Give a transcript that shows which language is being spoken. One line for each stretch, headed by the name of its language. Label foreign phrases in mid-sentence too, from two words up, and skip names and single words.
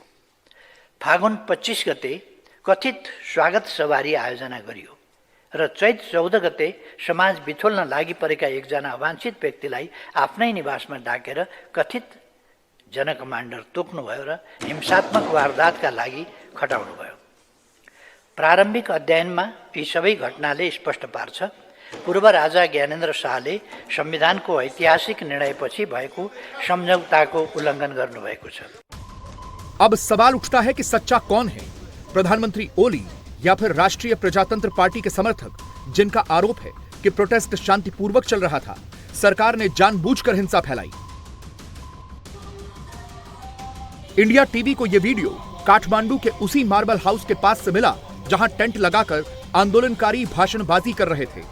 Nepali: फागुन 25 गते कथित स्वागत सवारी आयोजना गरियो र चैत 14 गते समाज बिथोल्न लागि परेका एकजना अवांछित व्यक्तिलाई आफ्नै निवासमा डाकेर कथित जनकमान्डर तोक्नुभयो र हिंसात्मक वारदातका लागि खटाउनुभयो। प्रारम्भिक अध्ययनमा यी सबै घटनाले स्पष्ट पार्छ पूर्व राजा ज्ञानेन्द्र शाहले संविधानको ऐतिहासिक निर्णयपछि भएको सम्झौताको उल्लङ्घन गर्नुभएको छ।
Hindi: अब सवाल उठता है कि सच्चा कौन है, प्रधानमंत्री ओली या फिर राष्ट्रीय प्रजातंत्र पार्टी के समर्थक, जिनका आरोप है कि प्रोटेस्ट शांतिपूर्वक चल रहा था, सरकार ने जानबूझकर हिंसा फैलाई। इंडिया टीवी को यह वीडियो काठमांडू के उसी मार्बल हाउस के पास से मिला जहां टेंट लगाकर आंदोलनकारी भाषणबाजी कर रहे थे।